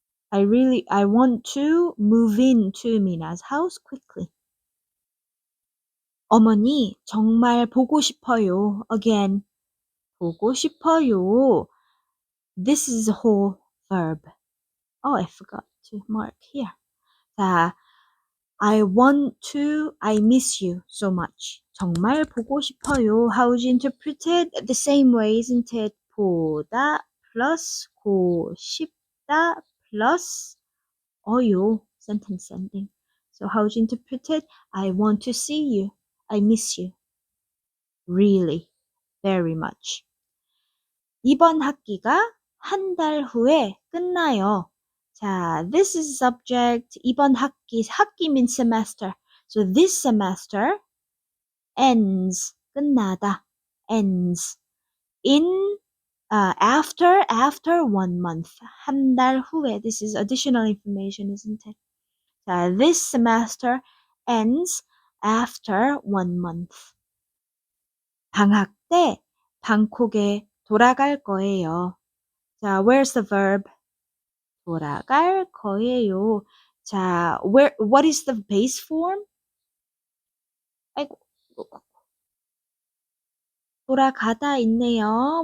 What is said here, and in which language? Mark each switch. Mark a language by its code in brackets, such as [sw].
[en] I want to move into Mina's house quickly. [ko] 어머니, 정말 보고 싶어요. Again, 보고 싶어요. [en] This is a whole verb. Oh, I forgot to mark here. 자, I miss you so much. [ko] 정말 보고 싶어요. [en] How would you interpret it? The same way, isn't it? [ko] 보다 plus 고 싶다 plus 어요. [en] Sentence ending. So how would you interpret it? I want to see you. I miss you. Really. Very much. [ko] 이번 학기가 한 달 후에 끝나요. [en] 자, this is subject. 이번 학기, 학기 means semester. So this semester ends, 끝나다, ends in after 1 month. [ko] 한 달 후에. [en] This is additional information, isn't it? 자, this semester ends after 1 month. [ko] 방학 때 방콕에 돌아갈 거예요. [en] 자, where's the verb? [ko] 돌아갈 거예요. [en] 자, what is the base form? [ko] 아이고, 돌아가다 있네요.